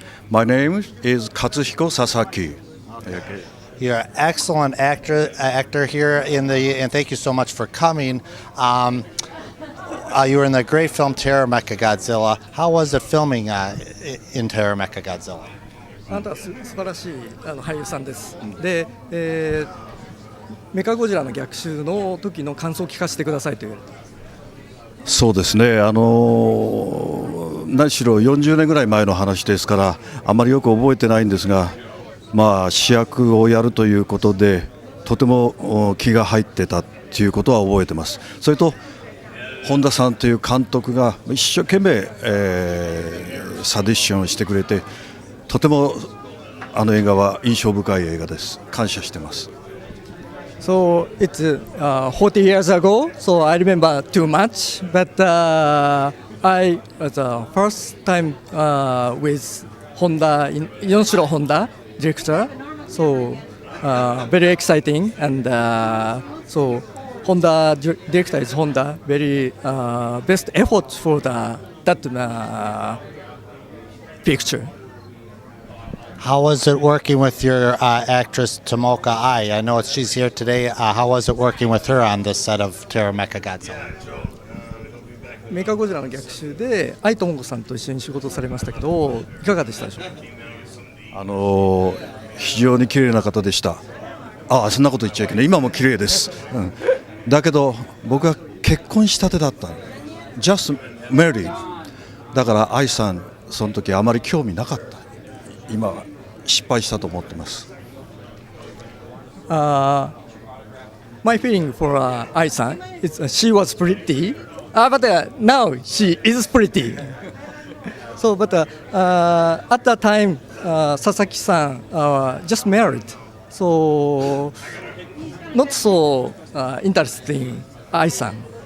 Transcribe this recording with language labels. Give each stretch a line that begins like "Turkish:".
English: My name is Katsushiko Sasaki. Okay. You're an excellent actor here and thank you so much for coming. You were in the great film Terror Mecha Godzilla. How was it filming in Terror Mecha Godzilla?
Japanese: あなたは素晴らしい俳優さんです。で、メカゴジラの逆襲の時の感想を聞かせてくださいという。そうですね、何しろ40年ぐらい前の話ですからあまりよく覚えてないんですが、主役をやるということでとても気が入ってたということは覚えてます。それと本田さんという監督が一生懸命、サディッションをしてくれてとても映画は印象深い映画です。感謝してます。
English: So it's 40 years ago, so I remember too much, but I was the first time with Honda, Yonshiro Honda director, so very exciting, and so Honda director is Honda, very best effort for that picture. How was it working with your actress Tomoka Ai? I know she's here today. How was it working with her on this set of Terror Mecha Godzilla?
Japanese: メカゴジラの逆襲で愛智子さんと一緒に仕事されましたけどいかがでしたでしょうか。非常に綺麗な方でした。そんなこと言っちゃいけない。今も綺麗です。だけど僕は結婚したてだった。
English: Just married。
Japanese: だから愛さんその時あまり興味なかった。今は失敗したと思ってます。
English: My feeling for Ai-san is she was pretty, but now she is pretty. So, but at that time, Sasaki-san just married, so not so interested in Ai-san.